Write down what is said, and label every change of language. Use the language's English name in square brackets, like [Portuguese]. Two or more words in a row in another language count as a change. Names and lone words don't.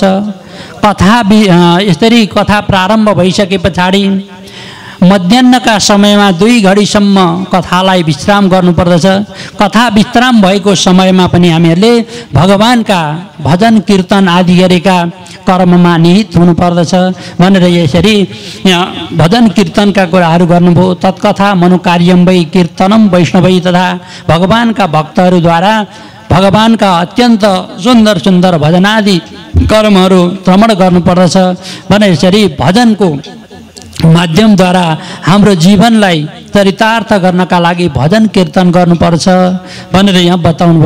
[Nepali] कथा यसरी कथा प्रारम्भ भइसके पछाडि मध्याह्नका समयमा 2 घडीसम्म कथालाई विश्राम गर्नुपर्दछ। कथा विश्राम भएको समयमा पनि हामीहरूले भगवानका भजन कीर्तन आदि गरेका कर्ममा निहित हुनुपर्दछ भनेर यसरी भजन कीर्तनका कुराहरू गर्नुभयो। [Sanskrit] तत्कथा मनोकार्यम वै कीर्तनम वैष्णवै तथा, [Nepali] भगवानका भक्तहरूद्वारा भगवानका अत्यन्त सुन्दर सुन्दर भजनादि कर्महरू श्रवण गर्नुपर्दछ भनेर यसरी भजनको माध्यमद्वारा हाम्रो जीवनलाई चरितार्थ गर्नका लागि भजन कीर्तन गर्नुपर्छ भनेर यहाँ बताउनु भयो।